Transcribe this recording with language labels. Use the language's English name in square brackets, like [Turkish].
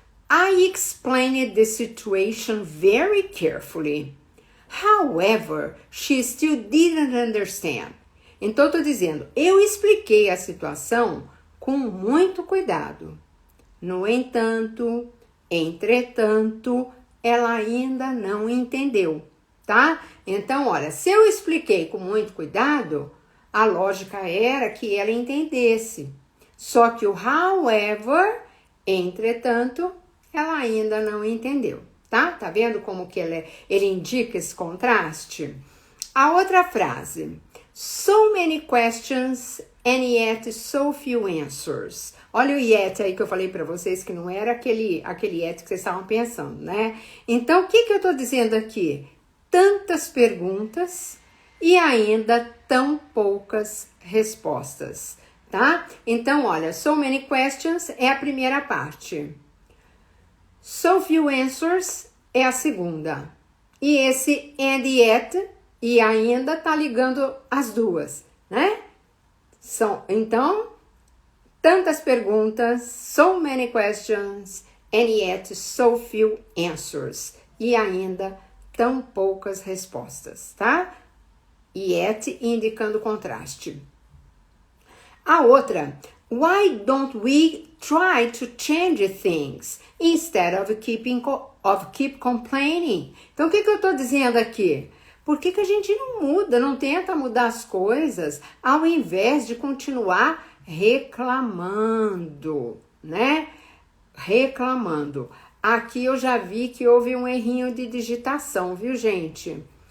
[English] I explained the situation very carefully. However, she still didn't understand. [Portuguese] Então, eu tô dizendo, eu expliquei a situação com muito cuidado. No entanto, entretanto, ela ainda não entendeu, tá? Então, olha, se eu expliquei com muito cuidado, a lógica era que ela entendesse. Só que o however, entretanto, ela ainda não entendeu, tá? Tá vendo como que ele indica esse contraste? A outra frase, [English] so many questions and yet so few answers. [Portuguese] Olha o yet aí que eu falei para vocês que não era aquele yet que vocês estavam pensando, né? Então, o que eu tô dizendo aqui? Tantas perguntas e ainda tão poucas respostas, tá? Então, olha, [English] so many questions [Portuguese] é a primeira parte. [English] So few answers [Portuguese] é a segunda. E esse [English] and yet [Portuguese] e ainda tá ligando as duas, né? Então, tantas perguntas, [English] so many questions, and yet so few answers. [Portuguese] E ainda tão poucas respostas, tá? Yet indicando contraste. A outra, [English] why don't we try to change things instead of keep complaining? [Portuguese] Então, o que eu tô dizendo aqui? Por que a gente não muda, não tenta mudar as coisas, ao invés de continuar reclamando, né? Reclamando. Aqui eu já vi que houve um errinho de digitação, viu, gente?